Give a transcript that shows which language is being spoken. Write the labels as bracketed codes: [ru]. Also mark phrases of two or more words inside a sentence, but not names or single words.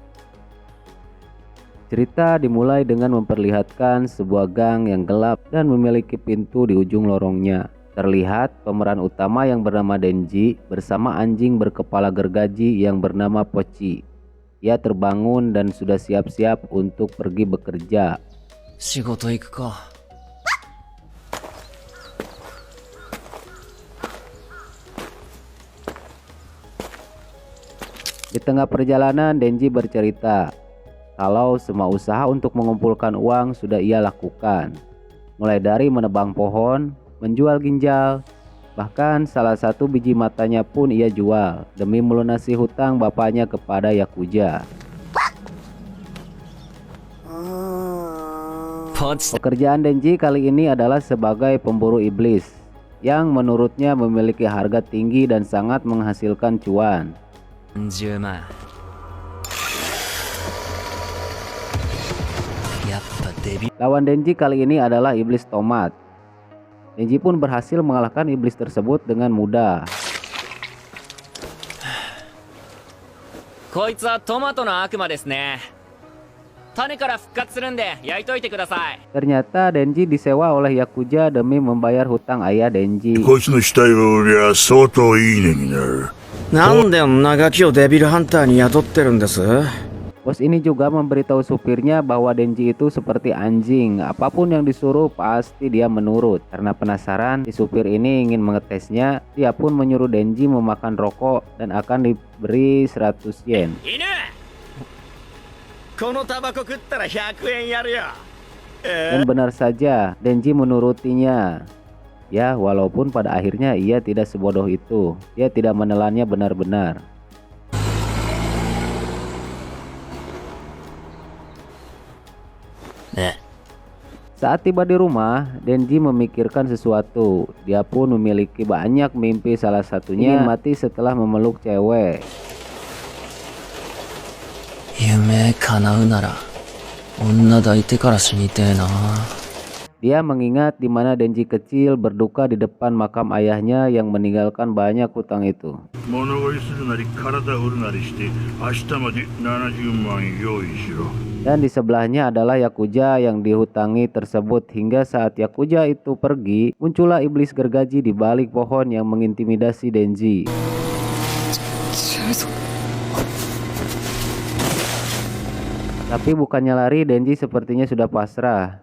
[id] Cerita dimulai dengan memperlihatkan sebuah gang yang gelap dan memiliki pintu di ujung lorongnya. Terlihat pemeran utama yang bernama Denji bersama anjing berkepala gergaji yang bernama Pochi. Ia terbangun dan sudah siap-siap untuk pergi bekerja. [ja] 仕事行くか。 [id] Di tengah perjalanan, Denji bercerita kalau semua usaha untuk mengumpulkan uang sudah ia lakukan. Mulai dari menebang pohon, menjual ginjal, bahkan salah satu biji matanya pun ia jual demi melunasi hutang bapaknya kepada Yakuza. Pekerjaan Denji kali ini adalah sebagai pemburu iblis yang menurutnya memiliki harga tinggi dan sangat menghasilkan cuan. [ja] 10 万。やっぱデビ [id] Lawan Denji kali ini adalah iblis tomat. Denji pun berhasil mengalahkan iblis tersebut dengan mudah. [ja] こいつはトマトの悪魔ですね。種から復活するんで焼いといてください。 [id] Ternyata Denji disewa oleh Yakuza demi membayar hutang ayah Denji. [ja] こいつの死体を売りゃ相当いい値になる。なんで女ガキをデビルハンターに雇ってるんです？ [id] Bos ini juga memberitahu supirnya bahwa Denji itu seperti anjing. Apapun yang disuruh pasti dia menurut. Karena penasaran, si supir ini ingin mengetesnya. Dia pun menyuruh Denji memakan rokok dan akan diberi 100 yen. [ja] 犬！このタバコ食ったら100円やるよ。 [id] Dan benar saja, Denji menurutinya. Ya, walaupun pada akhirnya ia tidak sebodoh itu. Dia tidak menelannya benar-benar. Saat tiba di rumah, Denji memikirkan sesuatu. Dia pun memiliki banyak mimpi, salah satunya ingin mati setelah memeluk cewek. [ja] 夢叶うなら女抱いてから死にてえな。 [id] Dia mengingat di mana Denji kecil berduka di depan makam ayahnya yang meninggalkan banyak hutang itu. [ja] 物乞いするなり体売るなりして明日まで70万用意しろ。 [id] Dan di sebelahnya adalah Yakuza yang dihutangi tersebut. Hingga saat Yakuza itu pergi, muncullah iblis gergaji di balik pohon yang mengintimidasi Denji. Tapi bukannya lari, Denji sepertinya sudah pasrah.